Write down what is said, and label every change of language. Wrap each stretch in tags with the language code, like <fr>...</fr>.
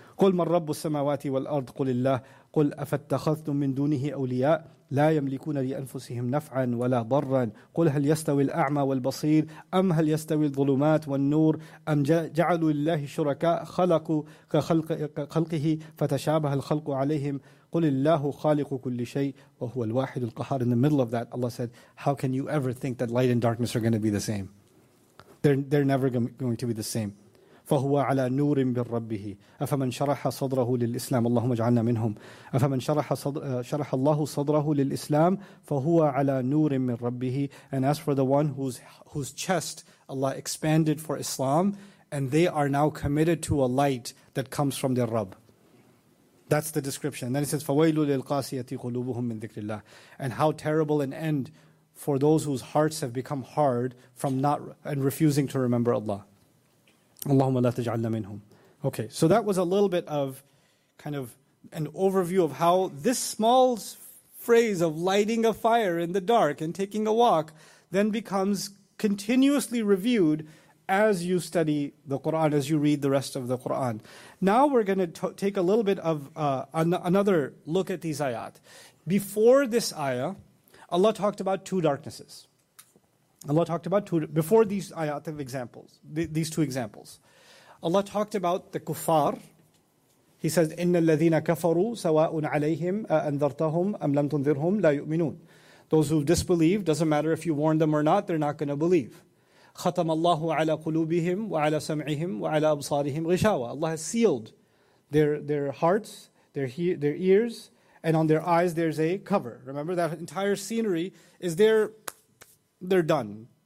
<ar>قُلْ مَنْ رَبُّ السَّمَاوَاتِ وَالْأَرْضِ قُلِ اللَّهِ قُلْ أَفَتَّخَذْتُمْ مِنْ دُونِهِ أَوْلِيَاءَ لا يملكون لأنفسهم نفعا ولا ضرا قل هل يستوي الأعمى والبصير أم هل يستوي الظلمات والنور أم جعلوا لله شركاء خلقوا كخلقه فتشابه الخلق عليهم قل الله خالق كل شيء وهو الواحد القهار.</ar> <en>In the middle of that, Allah said, how can you ever think that light and darkness are going to be the same? They're never going to be the same.</en> <ar>فهو على نور من ربه أفمن شرح صدره للإسلام اللهم اجعلنا منهم أفمن شرح صدر شرح الله صدره للإسلام فهو على نور من ربه.</ar> <en>And as for the one whose chest Allah expanded for Islam, and they are now committed to a light that comes from their Rabb. That's the description. And then it says</en> <ar>فويل للقاسية قلوبهم من ذكر الله.</ar> <en>And how terrible an end for those whose hearts have become hard from not and refusing to remember Allah.</en> <ar>اللهم لا تجعلنا منهم.</ar> <en>Okay, so that was a little bit of kind of an overview of how this small phrase of lighting a fire in the dark and taking a walk then becomes continuously reviewed as you study the Quran, as you read the rest of the Quran. Now we're going to take a little bit of another look at these ayat. Before this ayah, Allah talked about two darknesses. Allah talked about two, before these ayat of examples, these two examples. Allah talked about the kuffar. He says,</en> <ar>إِنَّ الَّذِينَ كَفَرُوا سَوَاءٌ عَلَيْهِمْ أَأَنذَرْتَهُمْ أَمْ لَمْ تُنذِرْهُمْ لَا يُؤْمِنُونَ.</ar> <en>Those who disbelieve, doesn't matter if you warn them or not, they're not going to believe.</en> <ar>خَتَمَ اللَّهُ عَلَى قُلُوبِهِمْ وَعَلَى سَمْعِهِمْ وَعَلَى أَبْصَارِهِمْ غِشَاوَةٌ.</ar> <en>Allah has sealed their hearts, their ears, and on their eyes there's a cover. Remember, that entire scenery is there. They're done.</en>